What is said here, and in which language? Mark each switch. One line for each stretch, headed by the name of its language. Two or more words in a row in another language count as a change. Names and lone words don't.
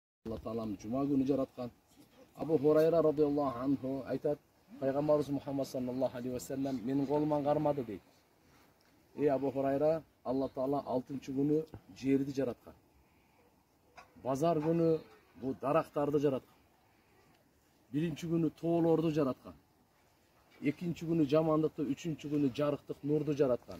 Kyrgyz: Алла Таалам жума күнү жараткан. Абу Хурайра
Arabic: رضي الله عنه
Kyrgyz: айтат, Пайгамбарыбыз Мухаммад
Arabic: صلى الله عليه وسلم
Kyrgyz: менин колуман кармады дейт. Абу Хурайра, Алла Таала 6-чы күнү жерди жараткан. Базар күнү бу дарактарды жараткан. 1-чи күнү тоолорду жараткан. 2-чи күнү жамандыкты, 3-чү күнү жарыктык нурду жараткан.